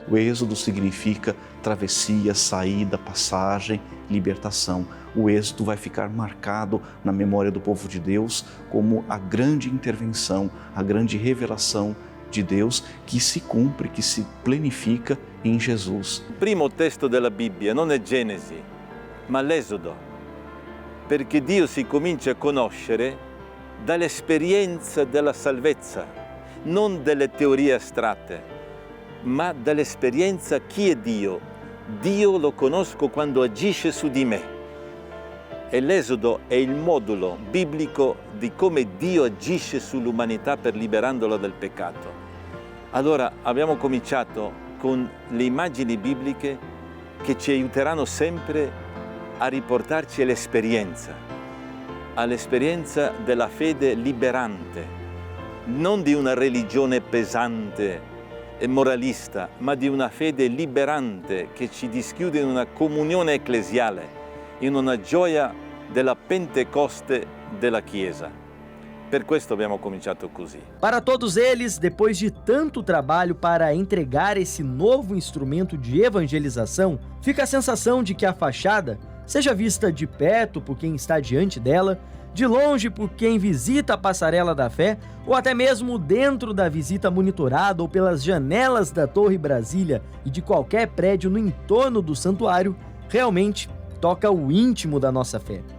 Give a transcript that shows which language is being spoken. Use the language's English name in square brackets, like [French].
[Portuguese] O Êxodo significa travessia, saída, passagem, libertação. O Êxodo vai ficar marcado na memória do povo de Deus como a grande intervenção, a grande revelação de Deus que se cumpre, que se planifica em Jesus. [Italian] Il primo testo della Bibbia non è Genesi, ma l'Esodo, perché Dio si comincia a conoscere dall'esperienza della salvezza, non delle teorie astratte, ma dall'esperienza chi è Dio. Dio lo conosco quando agisce su di me. E l'Esodo è il modulo biblico di come Dio agisce sull'umanità per liberandola dal peccato. Allora abbiamo cominciato con le immagini bibliche che ci aiuteranno sempre a riportarci all'esperienza della fede liberante, non di una religione pesante e moralista, ma di una fede liberante che ci dischiude in una comunione ecclesiale, in una gioia della Pentecoste della Chiesa. Per questo abbiamo cominciato così. [Portuguese] Para todos eles, depois de tanto trabalho para entregar esse novo instrumento de evangelização, fica a sensação de que a fachada, seja vista de perto por quem está diante dela, de longe por quem visita a passarela da fé, ou até mesmo dentro da visita monitorada ou pelas janelas da Torre Brasília e de qualquer prédio no entorno do santuário, realmente toca o íntimo da nossa fé.